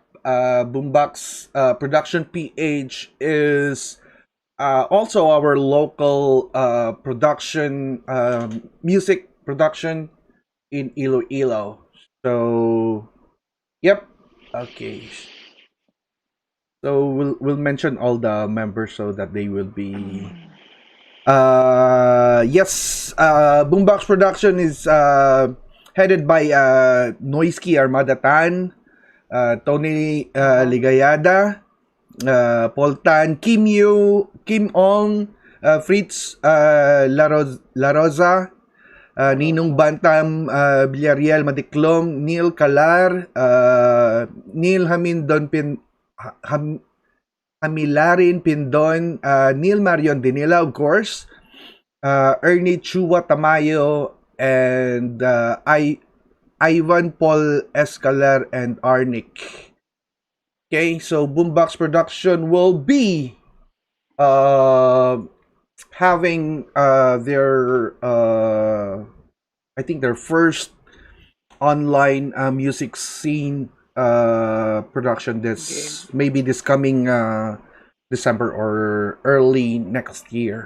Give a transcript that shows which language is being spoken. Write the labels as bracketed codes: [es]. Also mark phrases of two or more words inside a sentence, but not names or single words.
[en] Boombox Production PH is also our local production, music production in Iloilo. So, yep. Okay. So we'll mention all the members so that they will be. Yes. Boombox Production is headed by Noisky Armadatan, Tony Ligayada, Paul Tan, Kim Yu, Kim Ong, Fritz La Rosa, Ninong Bantam, Villarreal Madiklom, Neil Calar, Neil Hamindon Hamilarin Pindon, Neil Marion Dinila, of course, Ernie Chua Tamayo, and Ivan Paul Escalar and Arnick. Okay, so Boombox Production will be having their I think their first online music scene production this maybe this coming December or early next year.